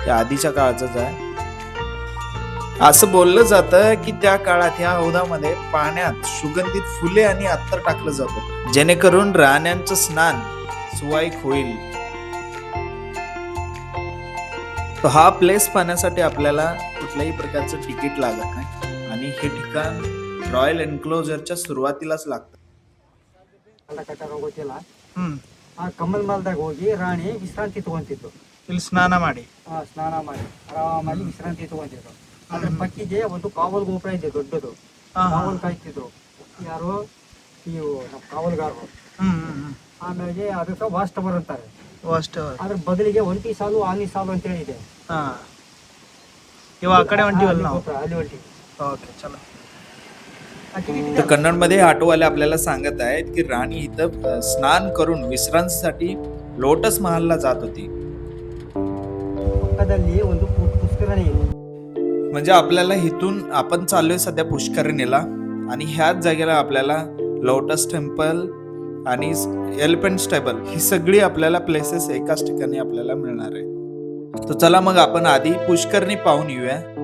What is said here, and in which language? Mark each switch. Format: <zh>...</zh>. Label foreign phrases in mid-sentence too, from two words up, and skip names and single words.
<mr>त्या आधीच्या काळाचंच आहे. असं बोललं जातं की त्या काळात ह्या हौदामध्ये पाण्यात सुगंधित फुले आणि अत्तर टाकलं जातं, जेणेकरून राण्यांचं स्नान सुवाईक होईल. तर हा प्लेस पाहण्यासाठी आपल्याला कुठल्याही प्रकारचं तिकीट लागत नाही आणि हे ठिकाण रॉयल एन्क्लोजरच्या सुरुवातीलाच लागतं.</mr> <kn>ಆ ಕಮಲ್ ಮಲ್ದಾಗ ಹೋಗಿ ರಾಣಿ ವಿಶ್ರಾಂತಿ ತಗೊಂತಿತ್ತು. ಇಲ್ಲಿ ಸ್ನಾನ ಮಾಡಿ ಸ್ನಾನ ಮಾಡಿ ಆರಾಮಾಗಿ ವಿಶ್ರಾಂತಿ ತಗೊಂತಿದ್ರು. ಅದ್ರ ಪಕ್ಕಿಗೆ ಒಂದು ಕಾವಲ್ ಗೋಪುರ ಇದೆ ದೊಡ್ಡದು, ಕಾವಲ್ ಕಾಯ್ತಿದ್ರು ಯಾರು ಇವು ನಮ್ಮ ಕಾವಲ್ಗಾರರು. ಆಮೇಲೆ ಅದಕ್ಕೆ ವಾಚ್ ಟವರ್ ಅಂತಾರೆ. ಅದ್ರ ಬದಲಿಗೆ ಒಂಟಿ ಸಾಲು ಆನಿ ಸಾಲು ಅಂತ ಹೇಳಿದೆ. ಇವಾಗ ಆ ಕಡೆ ಹೊಂಟಿವಲ್ಲ ನಾವು, ಅಲ್ಲಿ ಹೊಂಟಿ. ಓಕೆ ಚಲೋ.</kn> <mr>तर कन्नडमध्ये ऑटोवाले आपल्याला सांगत आहेत की राणी इथं स्नान करून विश्रांतीसाठी लोटस महालला जात होती.</mr> <kn>ಪಕ್ಕದಲ್ಲಿ ಒಂದು ಪುಷ್ಕರಣಿ ಇದೆ.</kn> <mr>म्हणजे आपल्याला इथून आपण चाललोय सध्या पुष्करणीला आणि ह्याच जागेला आपल्याला लोटस टेम्पल आणि एलिफंट स्टेबल ही सगळी आपल्याला प्लेसेस एकाच ठिकाणी आपल्याला मिळणार आहे. तर चला मग आपण आधी पुष्करणी पाहून येऊया.</mr>